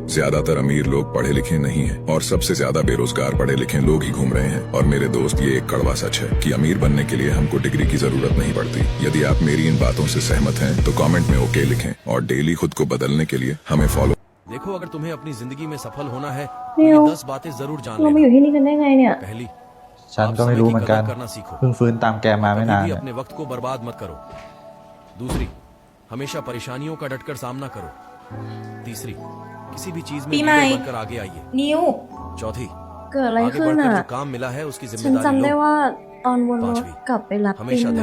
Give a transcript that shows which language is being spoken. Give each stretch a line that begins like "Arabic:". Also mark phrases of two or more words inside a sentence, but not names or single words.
Hindi: ज्यादातर अमीर लोग पढ़े लिखे नहीं हैं और सबसे ज्यादा बेरोजगार पढ़े लिखे लोग ही घूम रहे हैं। और मेरे दोस्त ये एक कड़वा सच है कि अमीर बनने के लिए हमको डिग्री की जरूरत नहीं पड़ती। यदि आप मेरी इन बातों से सहमत हैं तो कमेंट में ओके लिखें और डेली खुद को बदलने के लिए हमें फॉलो। देखो अगर तुम्हें अपनी जिंदगी में सफल होना है तो ये 10 बातें जरूर जान
Thai: เรามาอยู่ที่นี่กันได้ไงเนี่ย
Hindi: पहली,
Thai: ฉันก็ไม่รู้เหมือนกัน
Hindi: करना सीखो।
Thai: เพิ่งฟื้นตามแกมาไม่นาน
Hindi: कभी भी अपने वक्त को बर्बाद मत करो। दूसरी, हमेशा परेशानियों का डटकर सामना करो। तीसरी, किसी भी चीज में लीडर बनकर आगे आइए।
Thai: นิว
Hindi: चौथी,
Thai: เกิดอะไร
Hindi: आगे
Thai: ขึ้น
Hindi: बढ़कर
Thai: อ่ะ
Hindi: जो काम मिला है उसकी
Thai: ฉัน
Hindi: जिम्मेदारी
Thai: จำได้
Hindi: लो।
Thai: ว่าตอนวนรถกลับไปรับ
Hindi: हमेशा
Thai: ติน